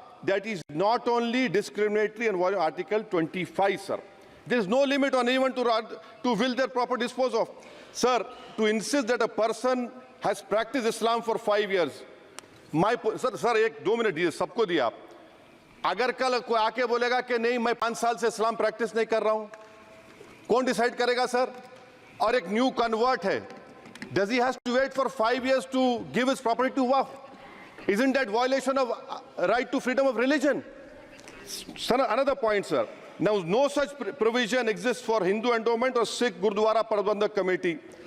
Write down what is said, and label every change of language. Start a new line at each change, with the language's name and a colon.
English: That is not only discriminatory and violating Article 25, sir. There is no limit on anyone to will their property dispose of. Sir, to insist that a person has practiced Islam for 5 years, sir,
Hindi: 1-2 minute दिए, सबको दिया आप. अगर कल कोई आके बोलेगा कि नहीं मैं 5 साल से इस्लाम प्रैक्टिस नहीं कर रहा हूं, कौन डिसाइड करेगा सर? और एक न्यू कन्वर्ट है,
English: does he has to wait for 5 years to give his property to Waqf? Isn't that violation of right to freedom of religion? Sir, another point, sir. Now, no such provision exists for Hindu endowment or Sikh Gurdwara Parbandhak Committee.